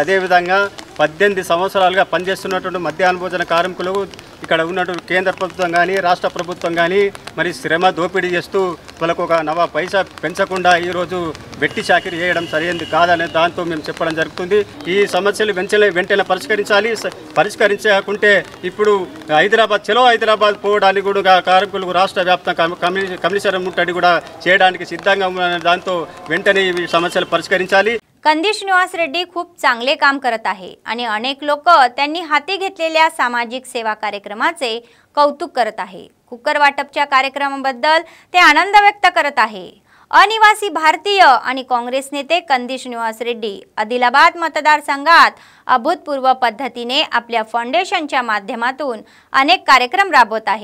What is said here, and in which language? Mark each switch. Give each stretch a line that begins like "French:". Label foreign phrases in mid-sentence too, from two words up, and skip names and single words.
Telugu: మరి అదేవిధంగా 18 సంవత్సరాలుగా పనిచేస్తున్నటువంటి మధ్యాహ్న భోజన కార్మికులు ఇక్కడ ఉన్నటువంటి కేంద్ర ప్రభుత్వం కానీ రాష్ట్ర ప్రభుత్వం కానీ మరి శ్రమ దోపిడీ చేస్తూ వాళ్ళకు ఒక నవ పైసా పెంచకుండా ఈరోజు వెట్టి చాకిరీ చేయడం సరైనది కాదనే దాంతో మేము చెప్పడం జరుగుతుంది. ఈ సమస్యలు వెంటనే పరిష్కరించకుంటే ఇప్పుడు హైదరాబాద్ చలో హైదరాబాద్ పోవడానికి కూడా కార్మికులకు రాష్ట్ర వ్యాప్తంగా కమిషనర్ ముట్టడి కూడా చేయడానికి సిద్ధంగా దాంతో వెంటనే ఈ సమస్య పరిష్కరించాలి.
Marathi: कंदीश निवास रेड्डी खूप चांगले काम करत आहे आणि अनेक लोक त्यांनी हाती घेतलेल्या सामाजिक सेवा कार्यक्रमाचे कौतुक करत आहे. कुकर वाटपच्या कार्यक्रमाबद्दल ते आनंद व्यक्त करत आहे. अनिवासी भारतीय आणि काँग्रेस नेते कंदीश निवास रेड्डी आदिलाबाद मतदारसंघात अभूतपूर्व पद्धतीने आपल्या फाउंडेशनच्या माध्यमातून अनेक कार्यक्रम राबवत आहे.